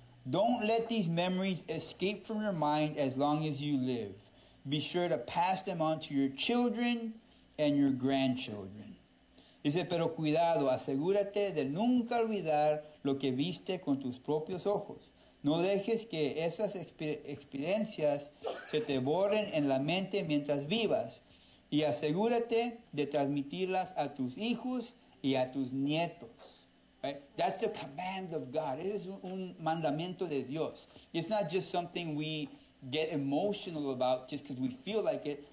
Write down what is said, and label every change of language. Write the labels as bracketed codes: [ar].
[en] Don't let these memories escape from your mind as long as you live. Be sure to pass them on to your children and your grandchildren. [es] Dice, pero cuidado, asegúrate de nunca olvidar lo que viste con tus propios ojos. No dejes que esas experiencias se te borren en la mente mientras vivas. Y asegúrate de transmitirlas a tus hijos y a tus nietos. [en] Right? That's the command of God. It is [es] un mandamiento de Dios. [en] It's not just something we get emotional about just because we feel like it.